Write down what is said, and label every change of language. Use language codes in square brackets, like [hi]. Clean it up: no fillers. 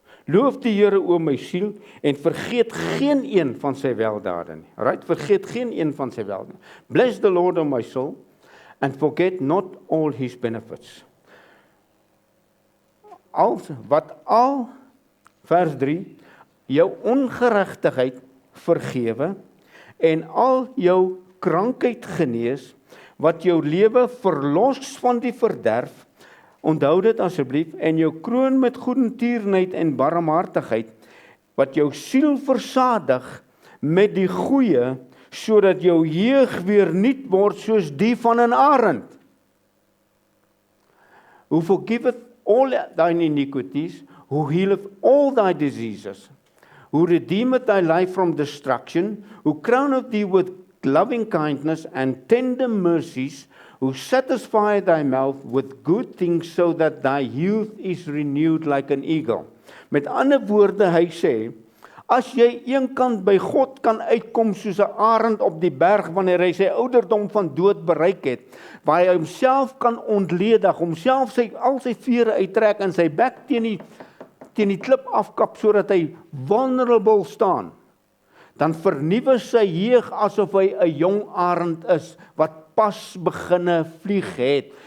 [af] Loof die Here, o my siel, en vergeet geen een van sy weldade nie. Right? Vergeet geen een van sy weldade. [en] Bless the Lord, o my soul, and forget not all his benefits. [af] Wat al vers 3, jou ongeregtigheid vergewe en al jou krankheid genees, wat jou lewe verlos van die verderf, onthou dit asseblief, en jou kroon met goedertierenheid en barmhartigheid, wat jou siel versadig met die goeie, sodat jou jeug weer nuut word soos die van 'n arend. [en] Who forgiveth all thine iniquities, who healeth all thy diseases, who redeemeth thy life from destruction, who crowneth thee with loving kindness and tender mercies, who satisfy thy mouth with good things, so that thy youth is renewed like an eagle. [af] Met ander woorde, hy sê, as jy eenkant by God kan uitkom soos 'n arend op die berg, wanneer hy sy ouderdom van dood bereik het, waar hy homself kan ontledig, homself al sy vere uittrek en sy bek teen die klip afkap, sodat hy vulnerable staan, dan vernuwe sy jeug asof hy 'n jong arend is, wat pas beginne vlieg het.